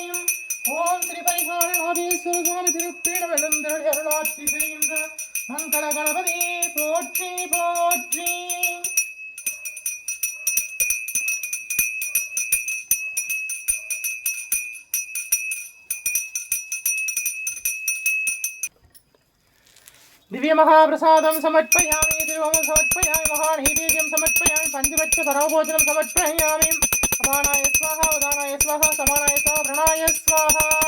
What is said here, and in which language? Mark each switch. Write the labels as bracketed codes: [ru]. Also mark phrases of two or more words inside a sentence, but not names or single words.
[ta] ओम श्री परिहारनाथेश्वर स्वामी तिरुप्पीडम எழுந்தருளி அருளாட்சி செய்கின்ற மங்கள கணபதி போற்றி போற்றி. [sa] दिव्य महाप्रसादं समर्पयामि तिरुवमुदं समर्पयामि महानैवेद्यं समर्पयामि पंचभक्ष परमभोजनं समर्पयामि अपानाय स्वाहा उदानाय स्वाहा समानाय स्वाहा प्रणाय स्वाहा.